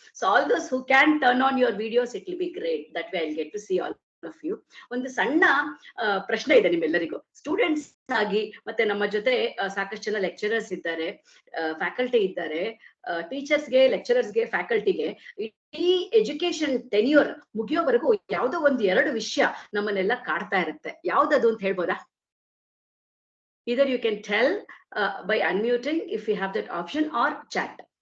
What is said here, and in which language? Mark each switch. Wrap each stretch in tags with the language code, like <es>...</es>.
<en>So all those who can turn on your videos, it will be great. That way I'll get to see all of you.</en> <kn>ಒಂದು ಸಣ್ಣ ಪ್ರಶ್ನೆ ಇದೆ ನಿಮ್ಮೆಲ್ಲರಿಗೂ. Students ಆಗಿ ಮತ್ತೆ ನಮ್ಮ ಜೊತೆ ಸಾಕಷ್ಟು ಜನ ಲೆಕ್ಚರರ್ಸ್ ಇದ್ದಾರೆ, ಫ್ಯಾಕಲ್ಟಿ ಇದ್ದಾರೆ, ಟೀಚರ್ಸ್ಗೆ, ಲೆಕ್ಚರರ್ಸ್ಗೆ, ಫ್ಯಾಕಲ್ಟಿಗೆ ಈ ಎಜುಕೇಶನ್ ಟೆನ್ಯೂರ್ ಮುಗಿಯೋವರೆಗೂ ಯಾವುದೋ ಒಂದು 2 ವಿಷಯ ನಮ್ಮನ್ನೆಲ್ಲ ಕಾಡ್ತಾ ಇರುತ್ತೆ. ಯಾವ್ದದು ಅಂತ ಹೇಳ್ಬೋದಾ?</kn> <en>Either you can tell by unmuting if you have that option, or chat.</en>